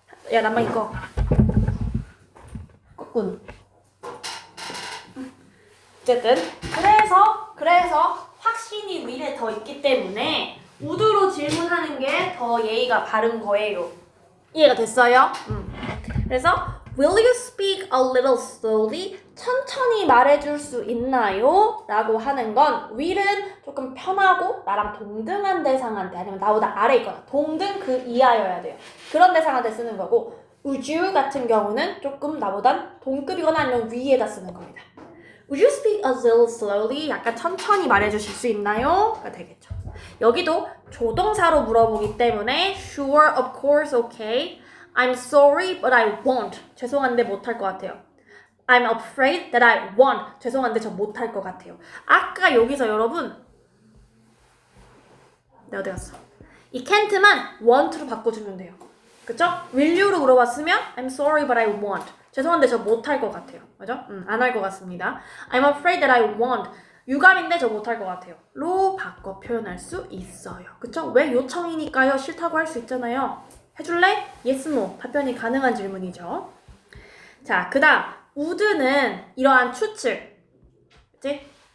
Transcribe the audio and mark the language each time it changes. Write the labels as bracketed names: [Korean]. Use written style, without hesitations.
[Korean] 야 남방 이거 꾹꾹. 어쨌든 그래서 확신이 will에 더 있기 때문에 would로 질문하는 게 더 예의가 바른 거예요. 이해가 됐어요? 그래서 [English] will you speak a little slowly? [Korean] 천천히 말해줄 수 있나요? 라고 하는 건 will은 조금 편하고 나랑 동등한 대상한테 아니면 나보다 아래 있거나 동등 그 이하여야 돼요. 그런 대상한테 쓰는 거고 would you 같은 경우는 조금 나보단 동급이거나 아니면 위에다 쓰는 겁니다. [English] Would you speak a little slowly? [Korean] 약간 천천히 말해주실 수 있나요? 가 되겠죠. 여기도 조동사로 물어보기 때문에 [English] Sure, of course, okay. I'm sorry, but I won't. [Korean] 죄송한데 못할 것 같아요. [English] I'm afraid that I won't. [Korean] 죄송한데 저 못할 것 같아요. 아까 여기서 여러분 내가 어디 갔어? 이 can't만 want로 바꿔주면 돼요. 그쵸? [English] Will you로 [Korean] 물어봤으면 [English] I'm sorry, but I won't. [Korean] 죄송한데 저 못할 것 같아요. 그죠? 안 할 것 같습니다. [English] I'm afraid that I won't. [Korean] 유감인데 저 못할 것 같아요. 로 바꿔 표현할 수 있어요. 그쵸? 왜 요청이니까요? 싫다고 할 수 있잖아요. 해줄래? Yes, no. 답변이 가능한 질문이죠. 자, 그 다음 would는 이러한 추측, 그치?